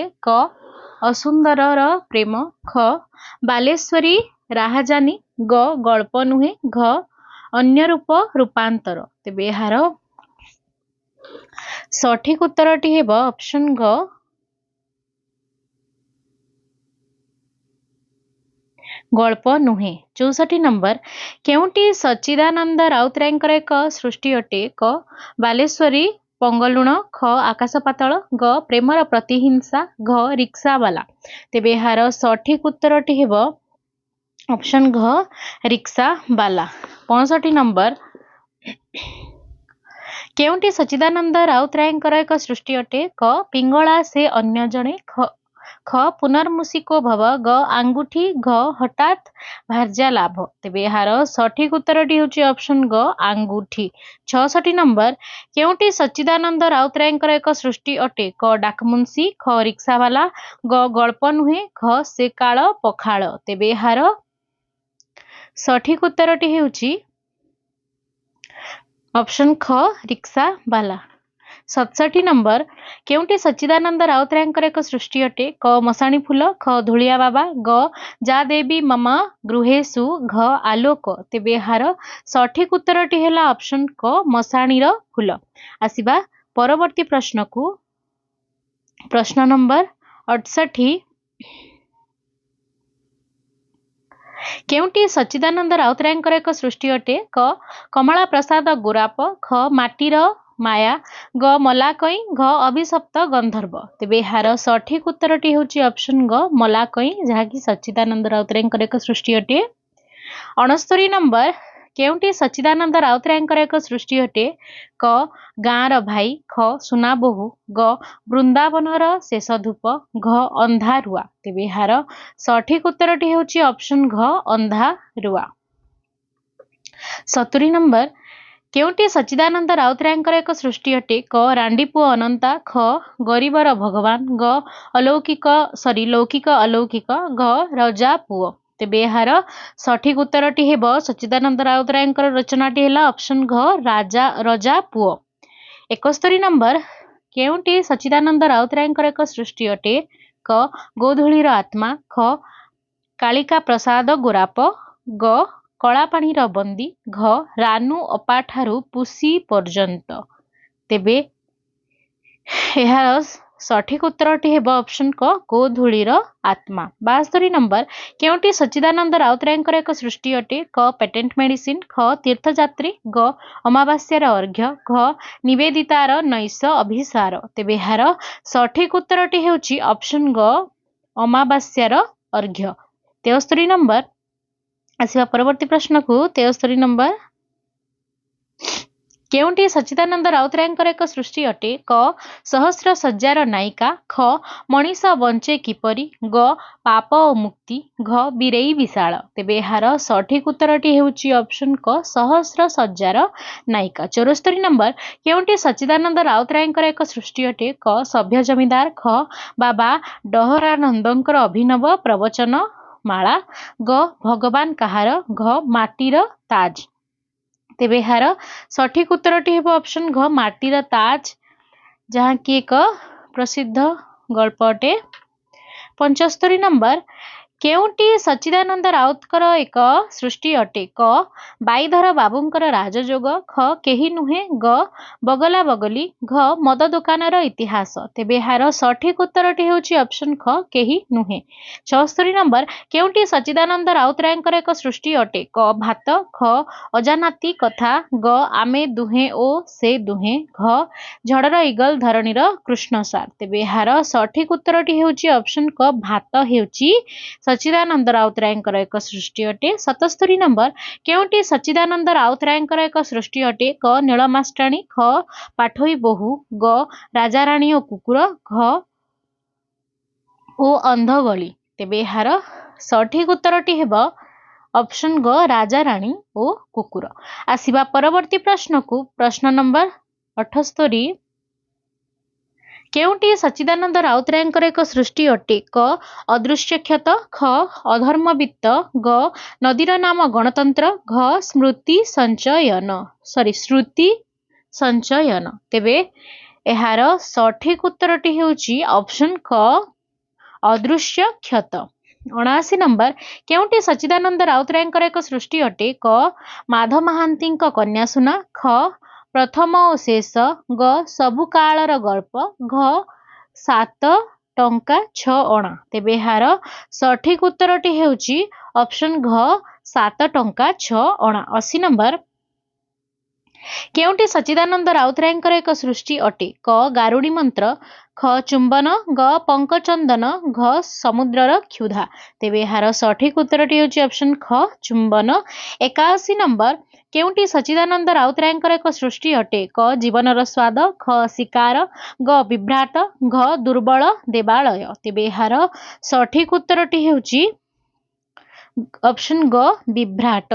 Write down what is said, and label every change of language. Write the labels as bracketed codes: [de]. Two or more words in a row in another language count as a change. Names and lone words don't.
[or] କ ଅସୁନ୍ଦରର ପ୍ରେମ, ଖ ବାଲେଶ୍ୱରୀ ରାହାଜାନୀ, ଗ ଗଳ୍ପ ନୁହେ, ଘ ଅନ୍ୟ ରୂପ ରୂପାନ୍ତର। ତେବେ ଯାର ସଠିକ ଉତ୍ତରଟି ହେବ ଅପସନ ଘ ଗଳ୍ପ ନୁହେ। 64 ନମ୍ବର କେଉଁଟି ସଚ୍ଚିଦାନନ୍ଦ ରାଉତରାୟଙ୍କର ଏକ ସୃଷ୍ଟି ଅଟେ? କ ବାଲେଶ୍ୱରୀ ପଙ୍ଗଲୁଣ, ଖ ଆକାଶ ପାତାଳ, ଗ ପ୍ରେମର ପ୍ରତିହିଂସା, ଘ ରିକ୍ସାୱାଲା। ତେବେ ଯାର ସଠିକ ଉତ୍ତରଟି ହେବ ଅପସନ ଘ ରିକ୍ସାୱାଲା। 65 ନମ୍ବର କେଉଁଟି ସଚ୍ଚିଦାନନ୍ଦ ରାଉତରାୟଙ୍କର ଏକ ସୃଷ୍ଟି ଅଟେ? କ ପିଙ୍ଗଳା ସେ ଅନ୍ୟ ଜଣେ, ଖ ପୁନର୍ମୁସିକୋ ଭବ, ଗ ଆଙ୍ଗୁଠି, ଘ ହଠାତ ଭାର୍ଯ୍ୟା ଲାଭ। ତେବେ ଯାର ସଠିକ ଉତ୍ତରଟି ହେଉଛି ଅପସନ ଗ ଆଙ୍ଗୁଠି। 66 ନମ୍ବର କେଉଁଟି ସଚ୍ଚିଦାନନ୍ଦ ରାଉତରାୟଙ୍କର ଏକ ସୃଷ୍ଟି ଅଟେ? କ ଡାକମୁନସୀ, ଖ ରିକ୍ସାୱାଲା, ଗ ଗଳ୍ପ ନୁହେ, ଘ ସେ କାଳ ପଖାଳ। ତେବେ ଯାର ସଠିକ ଉତ୍ତରଟି ହେଉଛି ଅପସନ ଖ ରିକ୍ସାୱାଲା। 67 ନମ୍ବର କେଉଁଟି ସଚ୍ଚିଦାନନ୍ଦ ରାଉତରାୟଙ୍କର ଏକ ସୃଷ୍ଟି ଅଟେ? କ ମଶାଣି ଫୁଲ, ଖ ଧୂଳିଆ ବାବା, ଗ ଯା ଦେବୀ ମମ ଗୃହେଷୁ, ଘ ଆଲୋକ। ତେବେ ଯାର ସଠିକ ଉତ୍ତରଟି ହେଲା ଅପସନ କ ମଶାଣିର ଫୁଲ। ଆସିବା ପରବର୍ତ୍ତୀ ପ୍ରଶ୍ନ କୁ। ପ୍ରଶ୍ନ ନମ୍ବର 68 କେଉଁଟି ସଚ୍ଚିଦାନନ୍ଦ ରାଉତରାୟଙ୍କର ଏକ ସୃଷ୍ଟି ଅଟେ? କ କମଳା ପ୍ରସାଦ ଗୋରାପ, ଖ ମାଟିର ମାୟା, ଗ ମଲାକଈ, ଘ ଅଭିଶପ୍ତ ଗନ୍ଧର୍ବ। ତେବେ ଯାର ସଠିକ ଉତ୍ତରଟି ହେଉଛି ଅପସନ ଗ ମଲାକଈ, ଯାହାକି ସଚ୍ଚିଦାନନ୍ଦ ରାଉତରାୟଙ୍କର ଏକ ସୃଷ୍ଟି ଅଟେ। 69 ନମ୍ବର କେଉଁଟି ସଚ୍ଚିଦାନନ୍ଦ ରାଉତରାୟଙ୍କର ଏକ ସୃଷ୍ଟି ଅଟେ? କ ଗାଁର ଭାଇ, ଖ ସୁନା ବୋହୂ, ଗ ବୃନ୍ଦାବନର ଶେଷ ଧୂପ, ଘ ଅନ୍ଧାରୁଆ। ତେବେ ଯାର ସଠିକ ଉତ୍ତରଟି ହେଉଛି ଅପସନ ଘ ଅନ୍ଧାରୁଆ। 70 ନମ୍ବର କେଉଁଟି ସଚ୍ଚିଦାନନ୍ଦ ରାଉତରାୟଙ୍କର ଏକ ସୃଷ୍ଟି ଅଟେ? କ ରାଣ୍ଡୀପୁଅ ଅନନ୍ତା, ଖ ଗରିବର ଭଗବାନ, ଗ ଲୌକିକ ଅଲୌକିକ, ଘ ରଜା ପୁଅ। ତେବେ ଯାର ସଠିକ ଉତ୍ତରଟି ହେବ ସଚ୍ଚିଦାନନ୍ଦ ରାଉତରାୟଙ୍କର ରଚନାଟି ହେଲା ଅପସନ ଘ ରଜା ପୁଅ। 71 ନମ୍ବର କେଉଁଟି ସଚ୍ଚିଦାନନ୍ଦ ରାଉତରାୟଙ୍କର ଏକ ସୃଷ୍ଟି ଅଟେ? କ ଗୋଧୂଳିର ଆତ୍ମା, ଖ କାଳିକା ପ୍ରସାଦ ଗୋରାପ, ଗ କଳାପାଣିର ବନ୍ଦୀ, ଘ ରାନୁ ଅପାଠାରୁ ପୁସି ପର୍ଯ୍ୟନ୍ତ। ତେବେ ଯାର ସଠିକ ଉତ୍ତରଟି ହେବ ଅପସନ କ ଗୋଧୂଳିର ଆତ୍ମା। 72 ନମ୍ବର କେଉଁଟି ସଚ୍ଚିଦାନନ୍ଦ ରାଉତରାୟଙ୍କର ଏକ ସୃଷ୍ଟି ଅଟେ? କ ପେଟେଣ୍ଟ ମେଡିସିନ, ଖ ତୀର୍ଥଯାତ୍ରୀ, ଗ ଅମାବାସ୍ୟାର ଅର୍ଘ୍ୟ, ଘ ନିବେଦିତାର ନୈଶ ଅଭିସାର। ତେବେ ଯାର ସଠିକ ଉତ୍ତରଟି ହେଉଛି ଅପସନ ଗ ଅମାବାସ୍ୟାର ଅର୍ଘ୍ୟ। 73 ନମ୍ବର ଆସିବା ପରବର୍ତ୍ତୀ ପ୍ରଶ୍ନ କୁ। 73 ନମ୍ବର କେଉଁଟି ସଚ୍ଚିଦାନନ୍ଦ ରାଉତରାୟଙ୍କର ଏକ ସୃଷ୍ଟି ଅଟେ? କ ସହସ୍ର ସଜ୍ଜାର ନାୟିକା, ଖ ମଣିଷ ବଞ୍ଚେ କିପରି, ଗ ପାପ ଓ ମୁକ୍ତି, ଘ ବୀରେଇ ବିଶାଳ। ତେବେ ଯାର ସଠିକ ଉତ୍ତରଟି ହେଉଛି ଅପସନ କ ସହସ୍ର ସଜ୍ଜାର ନାୟିକା। 74 ନମ୍ବର କେଉଁଟି ସଚ୍ଚିଦାନନ୍ଦ ରାଉତରାୟଙ୍କର ଏକ ସୃଷ୍ଟି ଅଟେ? କ ସଭ୍ୟ ଜମିଦାର, ଖ ବାବା ଡହରାନନ୍ଦଙ୍କର ଅଭିନବ ପ୍ରବଚନ ମାଳା, ଗ ଭଗବାନ କହାର, ଘ ମାଟିର ତାଜ। ତେବେ ଯାର ସଠିକ ଉତ୍ତରଟି ହେବ ଅପସନ ଘ ମାଟିର ତାଜ, ଯାହା କି ଏକ ପ୍ରସିଦ୍ଧ ଗଳ୍ପ ଅଟେ। 75 ନମ୍ବର କେଉଁଟି ସଚ୍ଚିଦାନନ୍ଦ ରାଉତଙ୍କର ଏକ ସୃଷ୍ଟି ଅଟେ? କ ବାଇଧର ବାବୁଙ୍କର ରାଜଯୋଗ, ଖ କେହି ନୁହେ, ଗ ବଗଲା ବଗଲୀ, ଘ ମଦ ଦୋକାନର ଇତିହାସ। ତେବେ ଯାର ସଠିକ ଉତ୍ତରଟି ହେଉଛି ଅପସନ ଖ କେହି ନୁହେ। 76 ନମ୍ବର କେଉଁଟି ସଚ୍ଚିଦାନନ୍ଦ ରାଉତରାୟଙ୍କର ଏକ ସୃଷ୍ଟି ଅଟେ? କ ଭାତ, ଖ ଅଜଣାତି କଥା, ଗ ଆମେ ଦୁହେଁ ଓ ସେ ଦୁହେଁ, ଘ ଝଡ଼ର ଇଗଲ ଧରଣୀର କୃଷ୍ଣସାର। ତେବେ ଯାର ସଠିକ ଉତ୍ତରଟି ହେଉଛି ଅପସନ କ ଭାତ ହେଉଛି ସଚ୍ଚିଦାନନ୍ଦ ରାଉତରାୟଙ୍କର ଏକ ସୃଷ୍ଟି ଅଟେ। 77 ନମ୍ବର କେଉଁଟି ସଚ୍ଚିଦାନନ୍ଦ ରାଉତରାୟଙ୍କର ଏକ ସୃଷ୍ଟି ଅଟେ? କ ନୀଳମାଷ୍ଟାଣି, ଖ ପାଠୋଇ ବୋହୂ, ଗ ରାଜାରାଣୀ ଓ କୁକୁର, ଘ ଓ ଅନ୍ଧ ଗଳି। ତେବେ ଯାର ସଠିକ ଉତ୍ତରଟି ହେବ ଅପସନ ଗ ରାଜା ରାଣୀ ଓ କୁକୁର। ଆସିବା ପରବର୍ତ୍ତୀ ପ୍ରଶ୍ନ କୁ ପ୍ରଶ୍ନ ନମ୍ବର 78 କେଉଁଟି ସଚ୍ଚିଦାନନ୍ଦ ରାଉତରାୟଙ୍କର ଏକ ସୃଷ୍ଟି ଅଟେ କ ଅଦୃଶ୍ୟ କ୍ଷତ ଖ ଅଧର୍ମବିତ୍ତ ଗ ନଦୀର ନାମ ଗଣତନ୍ତ୍ର ଘ ସ୍ମୃତି ସଞ୍ଚୟନ ତେବେ ଏହାର ସଠିକ ଉତ୍ତରଟି ହେଉଛି ଅପସନ କ ଅଦୃଶ୍ୟ କ୍ଷତ। 79 ନମ୍ବର କେଉଁଟି ସଚ୍ଚିଦାନନ୍ଦ ରାଉତରାୟଙ୍କର ଏକ ସୃଷ୍ଟି ଅଟେ କ ମାଧବ ମହାନ୍ତିଙ୍କ କନ୍ୟାସୁନା ଖ ପ୍ରଥମ ଓ ଶେଷ ଗ ସବୁ କାଳର ଗଳ୍ପ ଘ 7 ଟଙ୍କା 6 ଅଣା ତେବେ ଏହାର ସଠିକ ଉତ୍ତରଟି ହେଉଛି ଅପସନ ଘ 7 ଟଙ୍କା 6 ଅଣା। 80 ନମ୍ବର କେଉଁଟି ସଚ୍ଚିଦାନନ୍ଦ ରାଉତରାୟଙ୍କର ଏକ ସୃଷ୍ଟି ଅଟେ କ ଗାରୁଡ଼ି ମନ୍ତ୍ର ଖ ଚୁମ୍ବନ ଗ ପଙ୍କଚନ୍ଦନ ଘ ସମୁଦ୍ରର କ୍ଷୁଧା ତେବେ ଏହାର ସଠିକ ଉତ୍ତରଟି ହେଉଛି ଅପସନ ଖ ଚୁମ୍ବନ। 81 ନମ୍ବର କେଉଁଟି ସଚ୍ଚିଦାନନ୍ଦ ରାଉତରାୟଙ୍କର ଏକ ସୃଷ୍ଟି ଅଟେ କ ଜୀବନର ସ୍ୱାଦ ଖ ଶିକାର ଗ ବିଭ୍ରାଟ ଘ ଦୁର୍ବଳ ଦେବାଳୟ ତେବେ ଏହାର ସଠିକ ଉତ୍ତରଟି ହେଉଛି ଅପସନ ଗ ବିଭ୍ରାଟ।